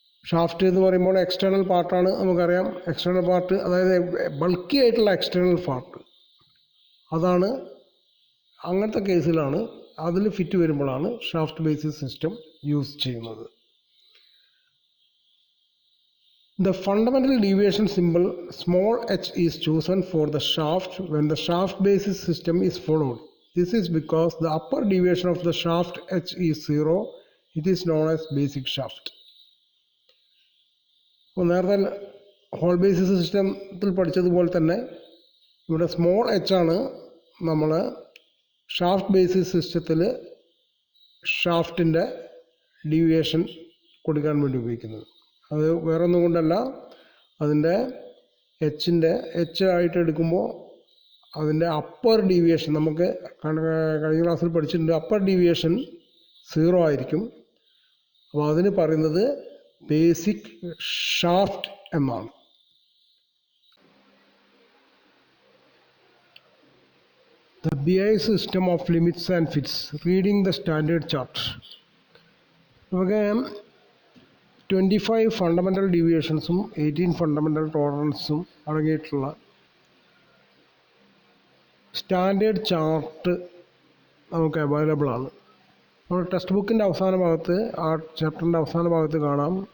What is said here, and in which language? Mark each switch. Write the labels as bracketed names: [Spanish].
[Malayalam] Shaft എന്ന് പറയുമ്പോൾ external പാർട്ടാണ്, നമുക്കറിയാം. എക്സ്റ്റേണൽ പാർട്ട് അതായത് ബൾക്കി ആയിട്ടുള്ള എക്സ്റ്റേണൽ പാർട്ട്, അതാണ് അങ്ങനത്തെ കേസിലാണ് അതിൽ ഫിറ്റ് വരുമ്പോഴാണ് ഷാഫ്റ്റ് ബേസിസ് സിസ്റ്റം യൂസ് ചെയ്യുന്നത്. [English] The fundamental deviation symbol small h is chosen for the shaft when the shaft basis system is followed. This is because the upper deviation of the shaft h is 0. It is known as basic shaft. [Malayalam] അപ്പോൾ നേരത്തെ whole basis സിസ്റ്റത്തിൽ പഠിച്ചതുപോലെ തന്നെ ഇവിടെ small H ആണ് നമ്മൾ shaft basis സിസ്റ്റത്തിൽ ഷാഫ്റ്റിൻ്റെ deviation കൊടുക്കാൻ വേണ്ടി ഉപയോഗിക്കുന്നത്. അത് വേറൊന്നും കൊണ്ടല്ല, അതിൻ്റെ എച്ച് ആയിട്ട് എടുക്കുമ്പോൾ അതിൻ്റെ അപ്പർ ഡീവിയേഷൻ നമുക്ക് കഴിഞ്ഞ ക്ലാസ്സിൽ പഠിച്ചിട്ടുണ്ട്. അപ്പർ ഡീവിയേഷൻ 0 ആയിരിക്കും. അപ്പോൾ അതിന് പറയുന്നത് ബേസിക് ഷാഫ്റ്റ് എന്നാണ്. [English] The BI system of limits and fits, reading the standard chart. [Malayalam] നമുക്ക് 25 ഫണ്ടമെൻ്റൽ ഡീവിയേഷൻസും 18 ഫണ്ടമെൻ്റൽ ടോളറൻസും അടങ്ങിയിട്ടുള്ള സ്റ്റാൻഡേർഡ് ചാർട്ട് നമുക്ക് അവൈലബിൾ ആണ്. നമ്മൾ ടെക്സ്റ്റ് ബുക്കിൻ്റെ അവസാന ഭാഗത്ത്, ആ ചാപ്റ്ററിൻ്റെ അവസാന ഭാഗത്ത് കാണാം.